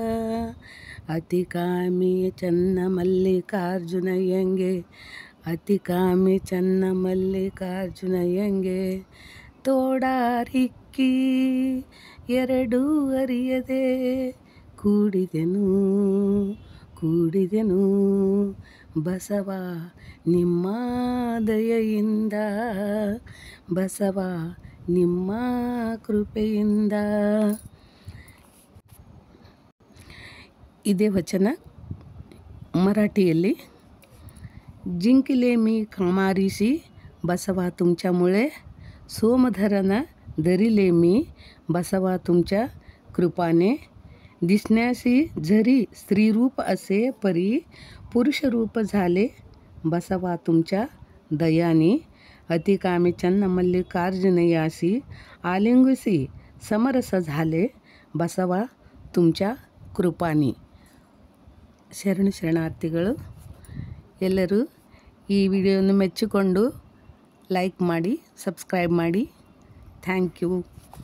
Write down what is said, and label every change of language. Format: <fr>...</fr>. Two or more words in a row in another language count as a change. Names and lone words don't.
<kn>ಅತಿಕಾಮಿ ಚನ್ನ ಮಲ್ಲಿಕಾರ್ಜುನಯ್ಯಂಗೆ, ಅತಿಕಾಮಿ ಚನ್ನ ಮಲ್ಲಿಕಾರ್ಜುನಯ್ಯಂಗೆ, ತೋಡಾರಿಕ್ಕಿ ಎರಡೂ ಅರಿಯದೆ ಕೂಡಿದೆನು ಬಸವ ನಿಮ್ಮ ದಯೆಯಿಂದ, ಬಸವ ನಿಮ್ಮ ಕೃಪೆಯಿಂದ. ಇದೇ ವಚನ मराठीಯಲ್ಲಿ.</kn> <mr>जिंकले मी कामारीशी बसवा तुमच्यामुळे, सोमधरन धरिले मी बसवा तुमच्या कृपाने, दिसण्यासी जरी स्त्रीरूप असे परी, पुरुषरूप झाले बसवा तुमच्या दयाने, अतिकामी चन्न मल्लिकार्जुनयासी आलिंगुसी समरस झाले बसवा तुमच्या कृपाने.</mr> <kn>ಶರಣಾರ್ಥಿಗಳು. ಎಲ್ಲರೂ ಈ ವಿಡಿಯೋವನ್ನು ಮೆಚ್ಚಿಕೊಂಡು ಲೈಕ್ ಮಾಡಿ, ಸಬ್ಸ್ಕ್ರೈಬ್ ಮಾಡಿ.</kn> <en>thank you.</en>